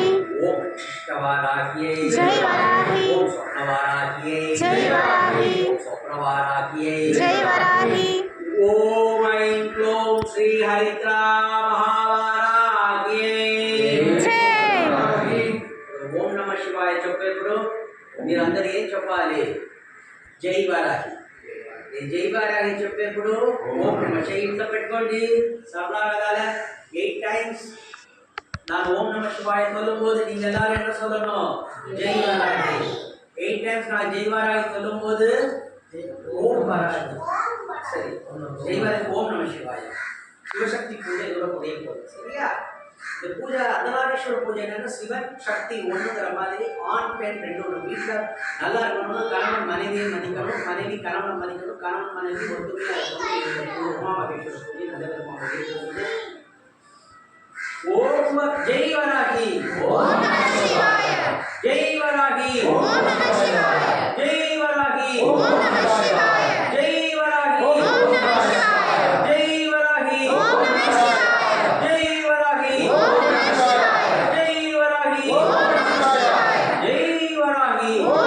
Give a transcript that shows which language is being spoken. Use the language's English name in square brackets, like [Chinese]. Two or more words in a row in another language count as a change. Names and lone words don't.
[Sanskrit] ओम शिष्टवाराह्ये जय वराही ओम स्वर्णवाराह्ये जय वराही ओम स्वप्नवाराह्ये जय वराही ओम ऐं क्लों श्री हरिद्रा महावाराह्ये जय ఓం నమ శివాయ [Telugu] చెప్పేప్పుడు మీరందరూ ఏం చెప్పాలి? [Sanskrit] జై వారాహి. [Telugu] నేను [Sanskrit] జై వారాహి [Telugu] చెప్పేప్పుడు [Sanskrit] ఓం నమ శివాయ [Telugu] ఇంట్లో పెట్టుకోండి. సరళ కదాల 8 టైమ్స్ [Tamil] நான் [Sanskrit] ஓம் நம சிவாய [Tamil] சொல்லும்போது நீங்க எல்லாரும் என்ன சொல்லணும்? [Sanskrit] ஜெய் வாராகி. [Tamil] 8 டைம்ஸ் நான் [Sanskrit] ஜெய் வாராகி [Tamil] சொல்லும்போது [Sanskrit] ஓம் வாராகி. [Tamil] சரி, [Sanskrit] ஜெய் வாராகி ஓம் நம சிவாய. [Tamil] சிவசக்தி பூஜை இதோட முடிய போகுது. சரியா? இந்த பூஜை அர்த்தநாரீஸ்வர பூஜை என்னன்னா சிவன் சக்தி ஒண்ணுங்கிற மாதிரி ஆண் பெண் ரெண்டு ஒரு வீட்டில் நல்லா இருக்கணும். கணவன் மனைவியை மதிக்கணும், மனைவி கணவனை மதிக்கணும், கணவன் மனைவி ஒத்துமையா இருக்கணும். உமாமகேஸ்வர பூஜை நல்ல விதமாக முடிய [Sanskrit] ओम जय वराही ओम नमः शिवाय जय वराही ओम नमः शिवाय जय वराही ओम नमः शिवाय जय वराही ओम नमः शिवाय जय वराही ओम नमः शिवाय जय वराही ओम नमः शिवाय जय वराही ओम नमः शिवाय जय वराही ओम